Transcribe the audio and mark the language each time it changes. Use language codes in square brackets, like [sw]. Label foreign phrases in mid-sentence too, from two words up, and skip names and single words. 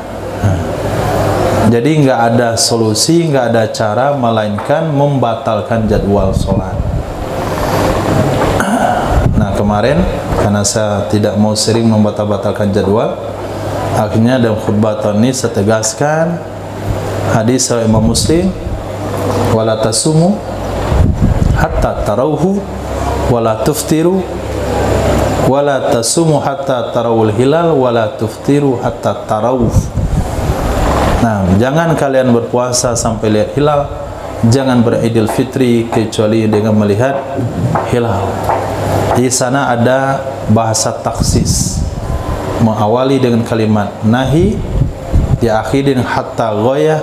[id] Nah, jadi nggak ada solusi, nggak ada cara melainkan membatalkan jadwal sholat. Nah, kemarin karena saya tidak mau sering membatalkan jadwal, akhirnya dalam khutbah tahun ini saya tegaskan hadis riwayat Imam Muslim, [ar] ولا تصوموا حتى تروه ولا تفطروا ولا تصوموا حتى تروا الهلال ولا تفطروا حتى تروه. [id] Nah, jangan kalian berpuasa sampai lihat hilal, jangan beridul fitri kecuali dengan melihat hilal. Di sana ada bahasa taksis, mengawali dengan kalimat nahi, diakhiri dengan [ar] حتى غاية.